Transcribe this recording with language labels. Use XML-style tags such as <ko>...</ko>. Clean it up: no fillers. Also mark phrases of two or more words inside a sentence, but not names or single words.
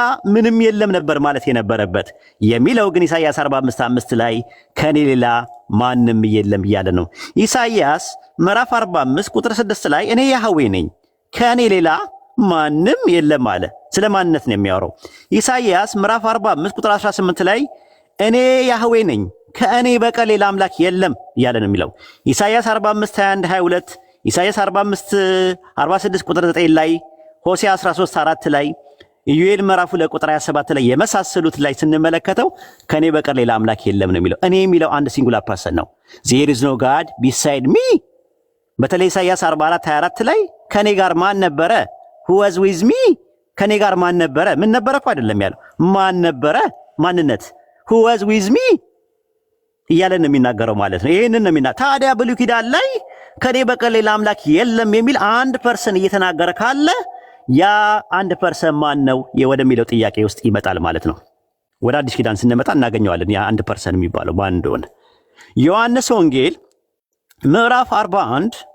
<am>ምንም የለም ነበር ማለት የነበረበት። የሚለው ግን ኢሳይያስ 45:5 ላይ ከኔ ሌላ ማንም የለም እያለ ነው። ኢሳይያስ ምዕራፍ 45 ቁጥር 6 ላይ እኔ ያህዌ ነኝ ከኔ ሌላ ማንም የለም አለ። ስለ ማንነት ነው የሚያወራው። ኢሳይያስ ምዕራፍ 45 ቁጥር 18 ላይ እኔ ያህዌ ነኝ ከእኔ በቀር ሌላ አምላክ የለም እያለ ነው የሚለው። ኢሳይያስ 45:21-22 ኢሳይያስ 46 ቁጥር 9 ላይ ሆሴዕ 13:4 ላይ ኢዩኤል ምዕራፍ 2 ቁጥር 27 ላይ የመሳሰሉት ላይ ስንመለከተው ከኔ በቀር ሌላ አምላክ የለም ነው የሚለው። እኔ የሚለው አንድ</am> <en>singular person</en> <am>ነው።</am> <en>there is no god beside me።</en> <am>በተለይ ኢሳይያስ 44:24 ላይ ከኔ ጋር ማን ነበረ?</am> <en>who was with me</en> <am>ከኔ ጋር ማን ነበረ? ምን ነበረ እኮ አይደለም ያለው፣ ማን ነበረ? ማንነት</am> <en>who was with me</en> <am>እያለ ነው የሚናገረው ማለት ነው። ይሄንን ነው የሚናገረው። ታዲያ ብሉይ ኪዳን ላይ ከኔ በቀር ሌላ አምላክ የለም የሚል አንድ ፐርሰን እየተናገረ ካለ ያ አንድ ፐርሰን ማን ነው ወደሚለው ጥያቄ ውስጥ ይመጣል ማለት ነው። ወደ አዲስ ኪዳን ስንመጣ እናገኘዋለን ያ አንድ ፐርሰን የሚባለው ማን እንደሆነ። ዮሐንስ ወንጌል ምዕራፍ 41</am>